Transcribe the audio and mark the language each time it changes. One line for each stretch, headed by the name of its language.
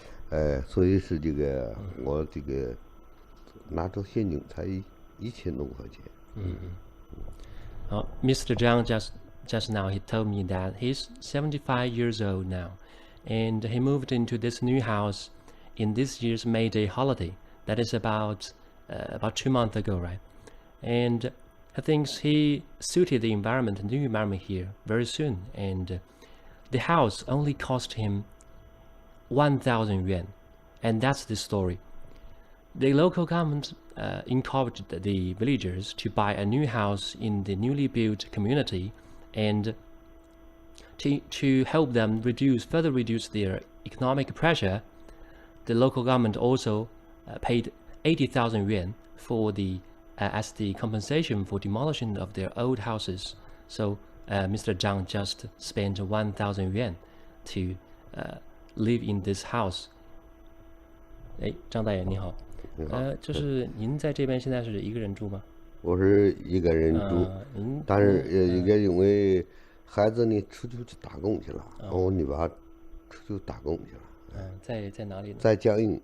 Chinese: 哎，所以是这个我这个拿着现金才1000多块钱。
English: Mr. Zhang just now he told me that he's 75 years old now, and he moved into this new house in this year's May Day holiday. That is about 2 months ago, right? And he thinks he suited the environment, the new environment here, very soon. And the house only cost him 1,000 yuan, and that's the story. The local government encouraged the villagers to buy a new house in the newly built community, and to help them further reduce their economic pressure. The local government also paid 80,000 yuan for as the compensation for demolition of their old houses. So Mr. Zhang just spent 1,000 yuan to live in this house.
Chinese: 张大爷你好，就是您在这边现在是一个人住吗？我是一个人住，但是也因为孩子呢出去打工去了，我女娃出去打工去了。在哪里呢？在江阴。